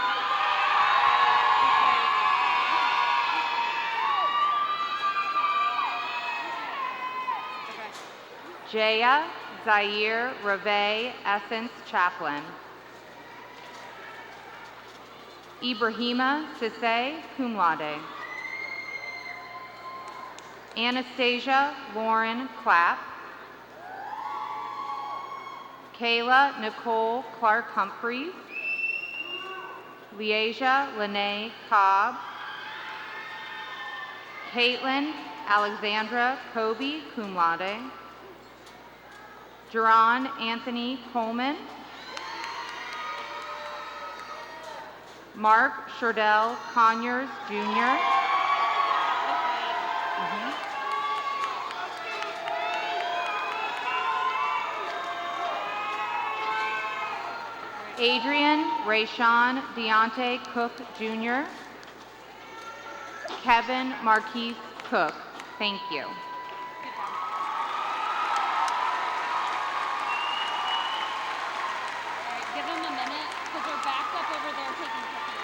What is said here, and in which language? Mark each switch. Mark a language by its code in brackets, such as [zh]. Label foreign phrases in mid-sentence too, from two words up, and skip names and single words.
[en] Jaya Zaire Reve Essence Chaplain. Ibrahima Sisse, [la] cum laude. [en] Anastasia Lauren Clapp. Kayla Nicole Clark Humphreys. Leasia Lene Cobb. Caitlin Alexandra Kobe, [la] cum laude. [en] Jerron Anthony Coleman. Mark Sherdell Conyers, Jr. Adrian Rayshawn Deontay Cook, Jr. Kevin Marquise Cook. Thank you. Give them a minute because they're backed up over there taking pictures.